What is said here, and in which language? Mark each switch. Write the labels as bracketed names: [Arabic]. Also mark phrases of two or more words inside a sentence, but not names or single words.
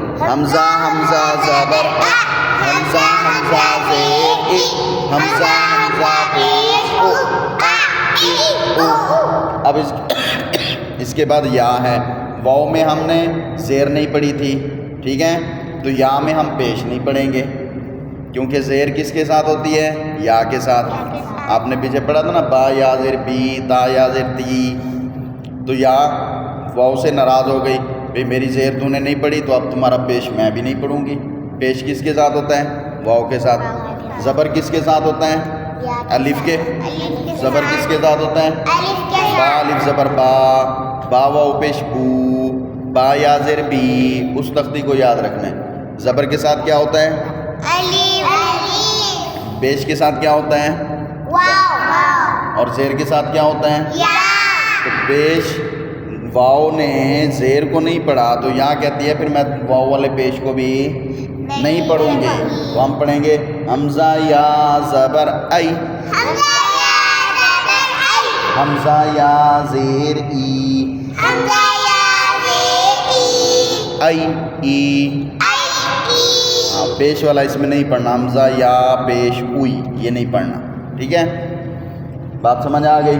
[Urdu] حمزہ حمزہ زبر آ، حمزہ حمزہ زیر ای، حمزہ حمزہ پیش او، آ ای او. اب اس کے بعد یا ہے. واو میں ہم نے زیر نہیں پڑھی تھی، ٹھیک ہے؟ تو یا میں ہم پیش نہیں پڑھیں گے کیونکہ زیر کس کے ساتھ ہوتی ہے، یا کے ساتھ. آپ نے پیچھے پڑھا تھا نا، با یا زیر بی، تا یا زیر تی. تو یا واو سے ناراض ہو گئی، بھئی میری زیر تو نے نہیں پڑھی تو اب تمہارا پیش میں بھی نہیں پڑھوں گی. پیش کس کے ساتھ ہوتا ہے، واو کے ساتھ. زبر کس کے ساتھ ہوتا ہے، الف کے. زبر کس کے ساتھ ہوتا ہے، با الف زبر با، با واو پیش بو، با یا زیر بی. اس تختی کو یاد رکھنا ہے. زبر کے ساتھ کیا ہوتا ہے، پیش کے ساتھ کیا ہوتا ہے، اور زیر کے ساتھ کیا ہوتا ہے. تو پیش واو نے زیر کو نہیں پڑھا تو یہاں کہتی ہے پھر میں واو والے پیش کو بھی نہیں پڑھوں گی. تو ہم پڑھیں گے حمزہ یا زبر ای، حمزہ یا زیر ای، ای ای. ہاں پیش والا اس میں نہیں پڑھنا، حمزہ یا پیش اوئی یہ نہیں پڑھنا، ٹھیک ہے؟ بات سمجھ آ گئی؟